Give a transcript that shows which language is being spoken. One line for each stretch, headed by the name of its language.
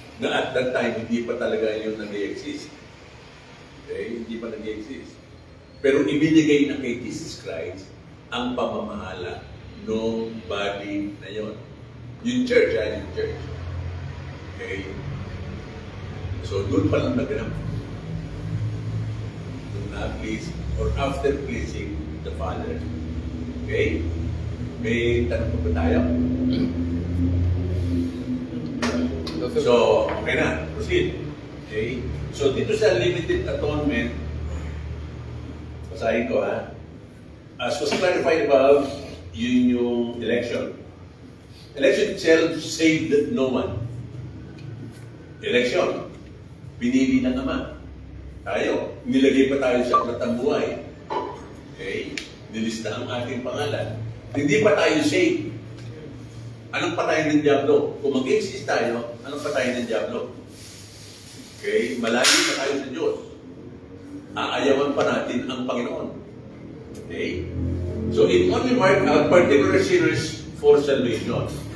Filipino: Na at that time, hindi pa talaga yung nag-exist. Okay? Hindi pa nag-exist. Pero ibinigay na kay Jesus Christ ang pamamahala ng body na yon. Yung church, yung church. Okay? So, doon pa lang naganap.
English: Doon na-please, or after pleasing the Father.
Filipino: Okay? May tanong pa ba tayo? So, okay na. Proceed. Okay? So, dito sa limited atonement, basahin ko ha.
English: As was clarified above,
Filipino: yun yung election.
English: Election itself saved no one.
Filipino: Election. Pinili ng Ama. Tayo. Nilagay pa tayo sa aklat ng buhay. Okay? Nilista ang ating pangalan. Hindi pa tayo saved. Anong patayin ng Diablo? Kung mag-exist tayo, anong patayin ng Diablo? Okay? Malayo na tayo sa Diyos. Aayawan pa natin ang Panginoon. Okay?
English: So, it only marked out particular sinners for salvation.